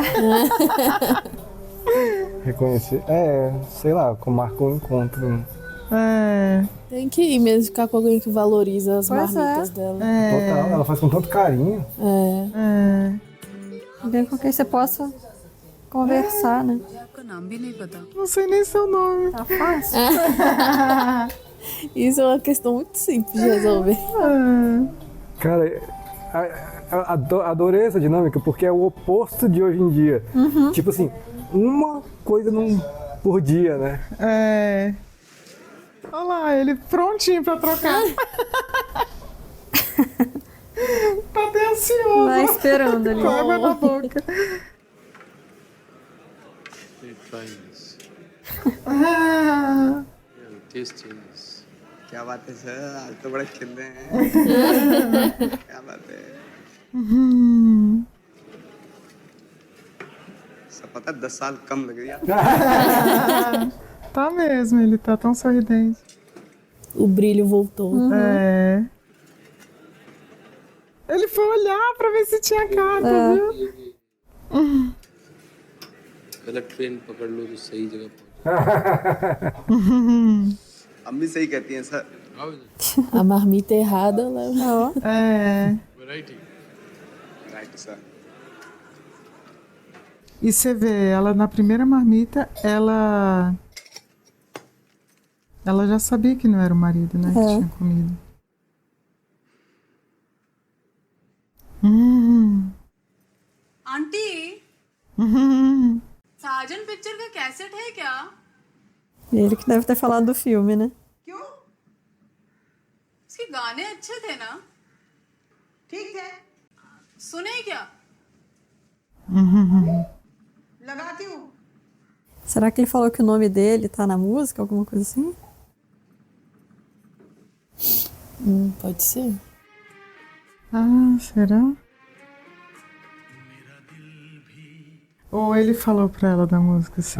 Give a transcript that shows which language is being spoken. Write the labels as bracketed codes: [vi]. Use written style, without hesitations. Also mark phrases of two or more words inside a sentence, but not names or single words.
[pt] Reconhecer. É, sei lá, como marcou um encontro. É. Tem que ir mesmo ficar com alguém que valoriza as Pois marmitas dela. Total, ela faz com tanto carinho. É. Alguém com quem você possa conversar, né? [hi] आपका नाम भी नहीं पता [pt] Não sei nem seu nome. Tá fácil. Isso é uma questão muito simples de resolver. Cara, adorei essa dinâmica porque é o oposto de hoje em dia. Tipo assim, uma coisa por dia, né? É. Olha lá, ele prontinho pra trocar. Tá até ansioso. Vai esperando ali. Com água na boca. Ah, [hi] क्या बात है सर आज तो बड़ा खिल रहे हैं क्या बात है सब पता 10 साल कम लग रही है [pt] tá mesmo, ele tá tão sorridente. O brilho voltou. É. Ele foi olhar pra ver se tinha carta, viu? [hi] गलत ट्रेन पकड़ लो तो सही जगह पहुंच अम्मी सही कहती हैं सर [pt] A marmita errada leva. É. [hi] राइट सर [pt] E você vê, ela na primeira marmita, ela já sabia que não era o marido, né? Que tinha comido. [hi] आंटी साजन पिक्चर का कैसेट है क्या [pt] Ele que deve ter falado do filme, né? [hi] क्यों इसके गाने अच्छे थे ना ठीक है सुने क्या लगाती हूँ [pt] Será que ele falou que o nome dele tá na música, alguma coisa assim? Pode ser. Ah, será? Ou ele falou pra ela da música, será?